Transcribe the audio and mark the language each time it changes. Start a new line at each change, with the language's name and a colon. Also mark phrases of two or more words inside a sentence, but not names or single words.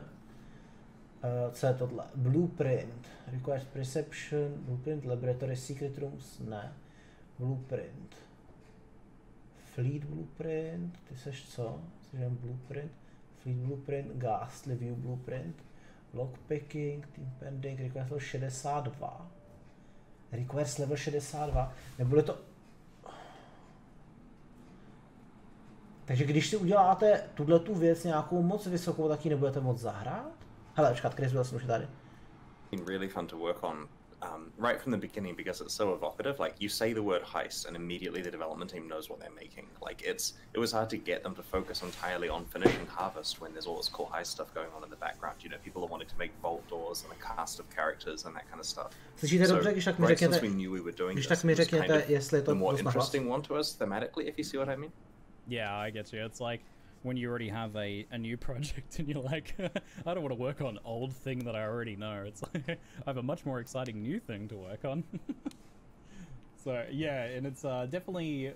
Czech: Co je tohle?
English: Blueprint. Requires perception, blueprint, laboratory, secret rooms, ne. Blueprint. Fleet blueprint,
Czech: ty seš co? Seš blueprint.
English: Fleet blueprint, ghastly view blueprint. Lockpicking, team pending, requires level 62. Requires level 62.
Czech: Nebude to... Takže když si uděláte tuhletu věc nějakou moc vysokou, tak ji nebudete moc zahrát? Hele, počkat, Chris byl jsem už tady.
English: Really fun to work on right from the beginning because it's so evocative. Like you say the word heist and immediately the development team knows what they're making. Like it was hard to get them to focus entirely on finishing Harvest when there's all this cool heist stuff going on in the background. You know, people are wanting to make vault doors and a cast of characters and that kind of stuff.
Czech: Slyšíte dobře, když tak mi řekněte, jestli je to
English: the more interesting one to us thematically, if you see what I mean. Yeah, I get you. It's like when you already have a new project and you're like, I don't want to work on old thing that I already know. It's like I have a much more exciting new thing to work on. So yeah, and it's definitely.